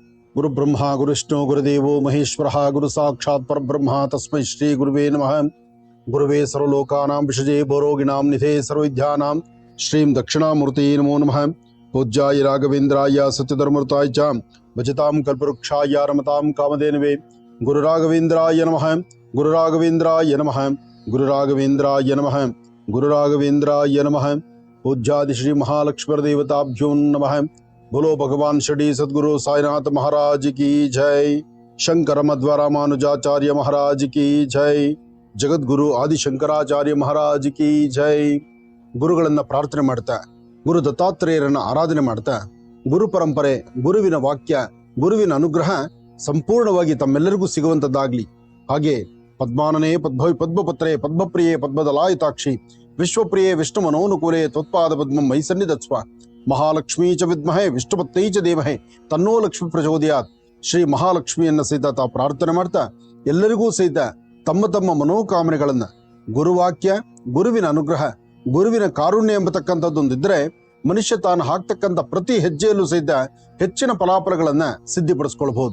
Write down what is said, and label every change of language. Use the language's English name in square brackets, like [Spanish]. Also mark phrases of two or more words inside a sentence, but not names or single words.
[Sanskrit] ಗುರು ಬ್ರಹ್ಮ ಗುರುವಿಷ್ಣು ಗುರುದೇವೋ ಮಹೇಶ್ವರ ಗುರು ಸಾಕ್ಷಾತ್ ಪರಬ್ರಹ್ಮ ತಸ್ಮೈ ಶ್ರೀ ಗುರುವೇ ನಮಃ. ಗುರುವೇ ಸರ್ವಲೋಕಾನಾಂ ವಿಷಜೇ ಭೋರೋಗಿಣಾಂ ನಿಧೇ ಸರ್ವವಿದ್ಯಾನಾಂ ಶ್ರೀಂ ದಕ್ಷಿಣಾಮೂರ್ತಿ ನಮೋ ನಮಃ. ಪೂಜ್ಯಾಯ ರಾಘವೇಂದ್ರಾಯ ಸತ್ಯಧರ್ಮೃತಾಯ ಚ ಭಜತಾಂ ಕಲ್ಪವೃಕ್ಷಾಯ ರಮತಾಂ ಕಾಮಧೇನವೇ. ಗುರು ರಾಘವೇಂದ್ರಾಯ ನಮಃ. ಗುರು ರಾಘವೇಂದ್ರಾಯ ನಮಃ. ಗುರು ರಾಘವೇಂದ್ರಾಯ ನಮಃ. ಗುರು ರಾಘವೇಂದ್ರಾಯ ನಮಃ. ಪೂಜ್ಯಾದಿ ಶ್ರೀ ಮಹಾಲಕ್ಷ್ಮೀ ದೇವತಾಭ್ಯೋ ನಮಃ. [Hindi] बोलो भगवान श्री सद्गुरु साईनाथ महाराज की जय. शंकर मध्वरामानुजाचार्य महाराज की जय. जगद्गुरु आदिशंकराचार्य महाराज की जय. [Kannada] ಗುರುಗಳನ್ನ ಪ್ರಾರ್ಥನೆ ಮಾಡ್ತಾ, ಗುರು ದತ್ತಾತ್ರೇಯರನ್ನ ಆರಾಧನೆ ಮಾಡ್ತಾ, ಗುರು ಪರಂಪರೆ, ಗುರುವಿನ ವಾಕ್ಯ, ಗುರುವಿನ ಅನುಗ್ರಹ ಸಂಪೂರ್ಣವಾಗಿ ತಮ್ಮೆಲ್ಲರಿಗೂ ಸಿಗುವಂತದ್ದಾಗ್ಲಿ. [Sanskrit] ಹಾಗೆ ಪದ್ಮಾನನೇ ಪದ್ಭವಿ ಪದ್ಮಪತ್ರೆ ಪದ್ಮಪ್ರಿಯೆ ಪದ್ಮದಲಾಯಿತಾಕ್ಷಿ ವಿಶ್ವಪ್ರಿಯೆ ವಿಷ್ಣು ಮನೋನುಕೂಲೆ ತ್ವತ್ಪಾದ ಪದ್ಮಂ ಮೈ ಸನ್ನಿಧತ್ಸ್ವ. ಮಹಾಲಕ್ಷ್ಮೀ ಚ ವಿದ್ಮಹೇ ವಿಷ್ಣುಪತ್ನೈ ಚ ಧೀಮಹಿ ತನ್ನೋ ಲಕ್ಷ್ಮೀ ಪ್ರಚೋದಯಾತ್. [Kannada] ಶ್ರೀ ಮಹಾಲಕ್ಷ್ಮಿಯನ್ನ ಸಹಿತ ತಾವು ಪ್ರಾರ್ಥನೆ ಮಾಡ್ತಾ ಎಲ್ಲರಿಗೂ ಸಹಿತ ತಮ್ಮ ತಮ್ಮ ಮನೋಕಾಮನೆಗಳನ್ನ ಗುರುವಾಕ್ಯ, ಗುರುವಿನ ಅನುಗ್ರಹ, ಗುರುವಿನ ಕಾರುಣ್ಯ ಎಂಬತಕ್ಕಂಥದ್ದೊಂದಿದ್ರೆ ಮನುಷ್ಯ ತಾನು ಹಾಕ್ತಕ್ಕಂಥ ಪ್ರತಿ ಹೆಜ್ಜೆಯಲ್ಲೂ ಸಹಿತ ಹೆಚ್ಚಿನ ಫಲಾಫಲಗಳನ್ನ ಸಿದ್ಧಿಪಡಿಸ್ಕೊಳ್ಬಹುದು.